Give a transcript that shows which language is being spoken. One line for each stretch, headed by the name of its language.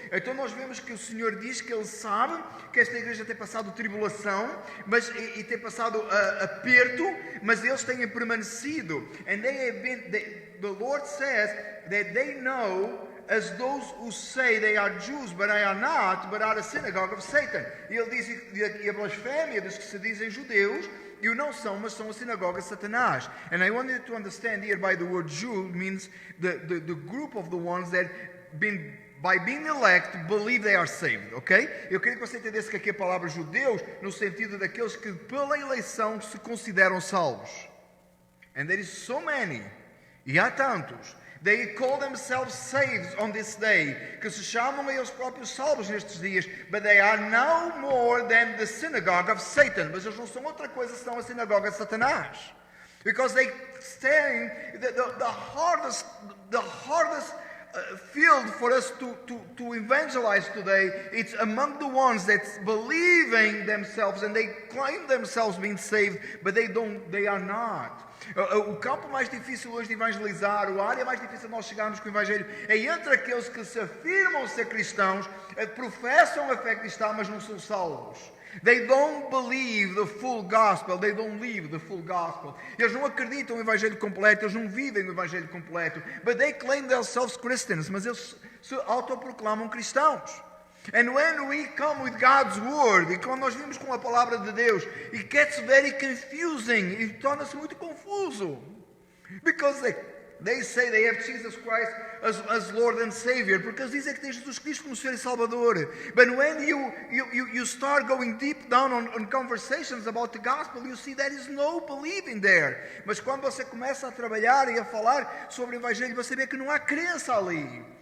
Portuguese: Então nós vemos que o Senhor diz que Ele sabe que esta igreja tem passado tribulação, e tem passado aperto, mas eles têm permanecido.
English: And the Lord says that they know, as those who say they are Jews, but they are not, but are a synagogue of Satan.
Portuguese: E Ele diz que a blasfémia dos que se dizem judeus e o não são, mas são a sinagoga de Satanás.
English: And I want you to understand here, by the word Jew means the group of the ones that by being elect, believe they are saved, ok?
Portuguese: Eu queria que você entendesse que aqui a palavra judeus, no sentido daqueles que pela eleição se consideram salvos.
English: And there is so many,
Portuguese: e há tantos,
English: they call themselves saved on this day,
Portuguese: que se chamam a eles próprios salvos nestes dias,
English: but they are no more than the synagogue of Satan.
Portuguese: Mas eles não são outra coisa senão a sinagoga de Satanás.
English: Because they stand the hardest field for us to evangelize today. It's among the ones that believing themselves and they claim themselves being saved, but they are not.
Portuguese: O campo mais difícil hoje de evangelizar, a área mais difícil de nós chegarmos com o Evangelho, é entre aqueles que se afirmam ser cristãos, professam a fé cristã, mas não são salvos.
English: They don't believe the full gospel. They don't live the full gospel.
Portuguese: Eles não acreditam no Evangelho completo, eles não vivem o Evangelho completo.
English: But they claim themselves Christians,
Portuguese: mas eles se autoproclamam cristãos.
English: And when we come with God's word,
Portuguese: e quando nós vimos com a palavra de Deus,
English: it gets very confusing,
Portuguese: e torna-se muito confuso.
English: Because they say they have Jesus Christ as Lord and Savior,
Portuguese: porque eles dizem que tem Jesus Cristo como Senhor e Salvador.
English: But when you start going deep down on conversations about the gospel, you see there is no believing there.
Portuguese: Mas quando você começa a trabalhar e a falar sobre o Evangelho, você vê que não há crença ali.